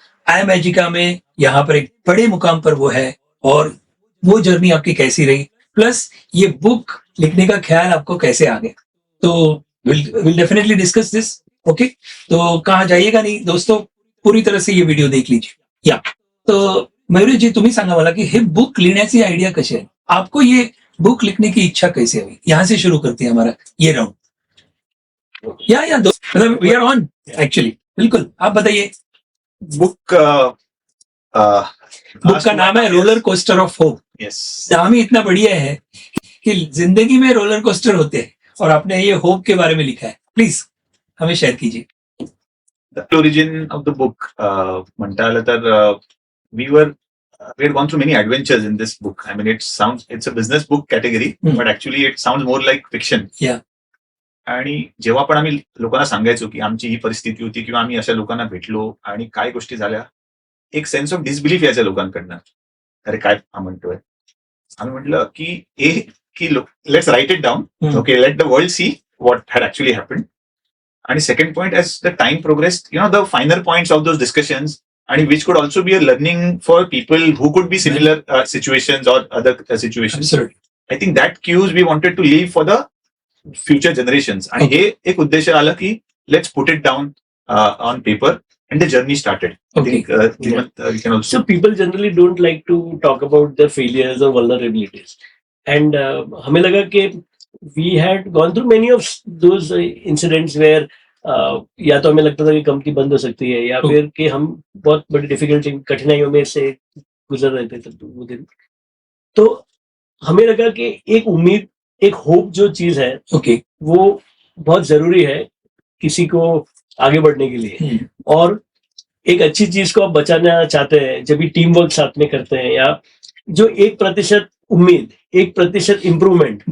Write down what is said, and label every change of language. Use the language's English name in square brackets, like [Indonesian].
[Hindi] iMagica में यहाँ पर एक बड़े मुकाम पर वो है और वो जर्नी आपकी कैसी रही प्लस ये बुक लिखने का ख्याल आपको कैसे आ गया तो [English] will definitely discuss this [Hindi] okay तो कहाँ जाइएगा नहीं दोस्तों पूरी तरह से ये वीडियो देख लीजिए या तो मयूरेश जी [Marathi] तुम्ही सांगा मला की हे बुक लिहिण्याची आयडिया कशी आहे [Hindi] आपको ये बुक लिखने की इच्छा कैसे हुई यहाँ से शुरू करते हैं हमारा ये राउंड या मतलब [English] we are on actually [Hindi] बिल्कुल आप बताइए [English] book [Hindi] बुक का नाम है roller coaster of hope [English] Yes. [Hindi] नाम ही इतना बढ़िया है कि जिंदगी में रोलर कोस्टर होते हैं और आपने ये होप के बारे में लिखा है. प्लीज हमें शेयर कीजिए. [English] The origin of the book, [Marathi] म्हणता आलं तर [English] we had gone through many adventures in this book. I mean, it's a business book category, but actually it sounds more like fiction. Yeah. [Marathi] आणि जेव्हा पण आम्ही लोकांना सांगायचो की आमची ही परिस्थिती होती किंवा आम्ही अशा लोकांना भेटलो आणि काय गोष्टी झाल्या, एक [English] sense of disbelief [Marathi] यायच्या लोकांकडनं. अरे काय म्हणतोय, आम्ही म्हटलं की [English] Let's write it down. Okay, let the world see what had actually happened. And second point, as the time progressed, the finer points of those discussions, and which could also be a learning for people who could be similar situations or other situations. Absolutely. I think that cues we wanted to leave for the future generations. And [Marathi] हे एक उद्देश आला की [English] let's put it down on paper, and the journey started. Okay. I think we can also. So people generally don't like to talk about their failures or vulnerabilities. [Hindi] And हमें लगा कि [English] we had gone through many of those incidents where [Hindi] या तो हमें लगता था कि company बंद हो सकती है या फिर कि हम बहुत बड़ी डिफिकल्टी कठिनाइयों में से गुजर रहे थे तब वो दिन. तो हमें लगा कि एक उम्मीद, एक होप जो चीज है, वो बहुत जरूरी है किसी को आगे बढ़ने के लिए. और एक अच्छी चीज को आप बचाना चाहते हैं जब भी टीम वर्क साथ में करते हैं, या जो 1% उम्मीद, 1% इम्प्रूवमेंट.